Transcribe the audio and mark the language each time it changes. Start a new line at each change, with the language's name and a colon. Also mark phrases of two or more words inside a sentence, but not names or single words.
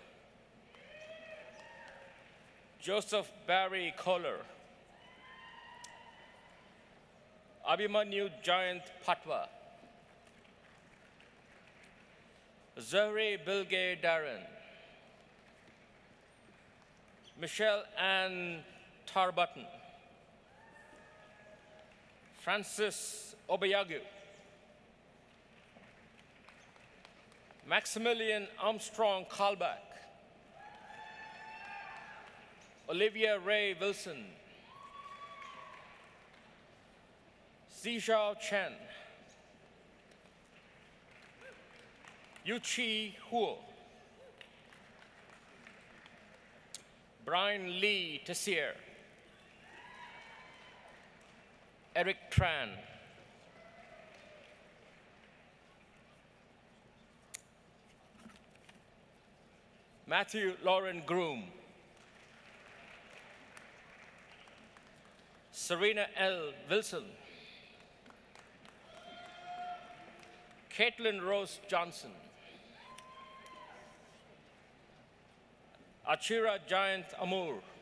English: Joseph Barry Kohler. Abhimanyu Giant Patwa. Zahri Bilge Darren. Michelle Ann Tarbutton. Francis Obayagu. Maximilian Armstrong Kalbach. Olivia Ray Wilson. Zizhao Chen. Yuchi Huo. Brian Lee Tessier. Eric Tran. Matthew Lauren Groom. Serena L. Wilson. Caitlin Rose Johnson. Achira Giant Amur.